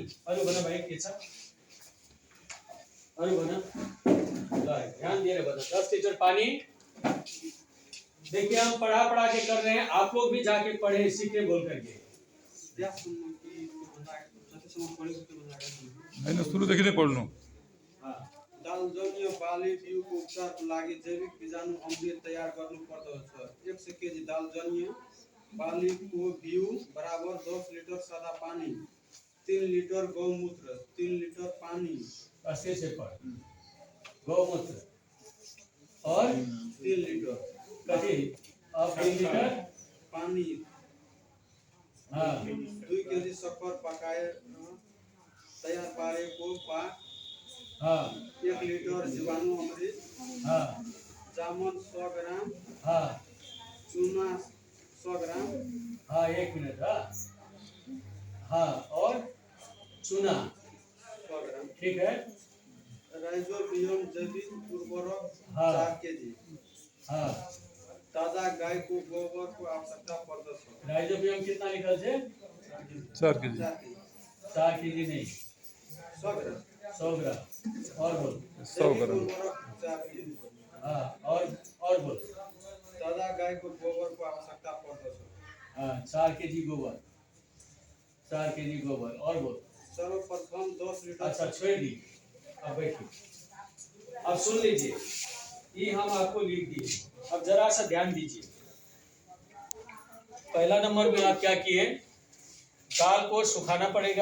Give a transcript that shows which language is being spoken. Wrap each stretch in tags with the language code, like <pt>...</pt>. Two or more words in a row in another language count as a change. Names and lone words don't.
<hi>अरे बना भाई कैसा, अरे बना ध्यान दे रहे बना, 10 लीटर पानी। देखिए हम पढ़ा के कर रहे हैं, आप लोग भी जाके पढ़े सीखे बोल करके। मैंने शुरू देखिए पढ़ लो।</hi> <ne>दाल जन्य बाली बिउको उपचारको लागि जैविक बीजाणु अमृत तयार गर्नु पर्दछ। 100 केजी दाल जन्य बालीको बिउ बराबर 10 लिटर सादा पानी, 3 लिटर गौमूत्र, 3 लिटर पानी,</ne> <hi>अच्छे से पढ़, गौमूत्र और</hi> <ne>3 लिटर</ne> <hi>कथी और 3 लीटर पानी, हाँ</hi> <ne>2 केजी शक्कर पकाएर तयार पारेको पाक,</ne> <hi>हाँ</hi> <ne>1 लिटर जीवाणु अमृत,</ne> <hi>हाँ</hi> <ne>जामुन 100 ग्राम,</ne> <hi>हाँ</hi> <ne>चूना 100 ग्राम,</ne> <hi>हाँ 1 मिनट, हाँ और चूना 100 ग्राम, ठीक है,</hi> <ne>राइजोबियम जैविक उर्वरक</ne> <hi>हाँ</hi> <ne>4 केजी,</ne> <hi>हाँ।</hi> <ne>ताजा गाईको गोबरको आवश्यकता पर्दछ।</ne> <hi>राइजोबियम कितना निकल से?</hi> <ne>4 केजी।</ne> <hi>4 केजी नहीं, 100 ग्राम, 100 ग्राम। और बोल। 100 ग्राम।</hi> <ne>उर्वरक 4 केजी,</ne> <hi>हाँ और बोल।</hi> <ne>ताजा गाईको गोबरको आवश्यकता पर्दछ।</ne> <hi>हाँ 4 केजी गोबर, 4 केजी गोबर। और बोल।</hi> <ne>सर्वप्रथम 10 लीटर।</ne> <hi>अच्छा छोड़ दी, अब बैठिए। अब सुन लीजिए, ये हम आपको लिख दिए। अब जरा सा ध्यान दीजिए, पहला नंबर में आप क्या किए, दाल को सुखाना पड़ेगा।</hi>